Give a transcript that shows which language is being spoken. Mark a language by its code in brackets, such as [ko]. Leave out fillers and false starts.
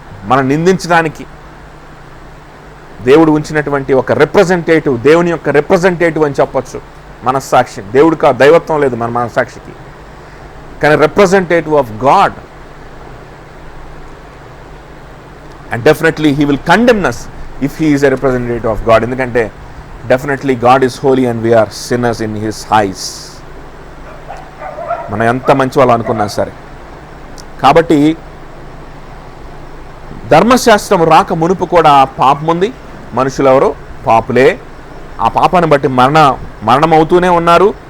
[te] మనం నిందించడానికి దేవుడు ఉంచినటువంటి ఒక రిప్రజెంటేటివ్, దేవుని యొక్క రిప్రజెంటేటివ్ అని చెప్పొచ్చు మనస్సాక్షి. దేవుడికి ఆ దైవత్వం లేదు మన మనస్సాక్షికి, కానీ [en] Representative of God. And definitely he will condemn us if he is a representative of God. ఎందుకంటే definitely God is holy and we are sinners in his eyes. [te] మనం ఎంత మంచి వాళ్ళు అనుకున్నా సరే. కాబట్టి ధర్మశాస్త్రం రాక మునుపు కూడా పాపం ఉంది. మనుషులు ఎవరు? పాపులే. ఆ పాపాన్ని బట్టి మరణం అవుతూనే ఉన్నారు.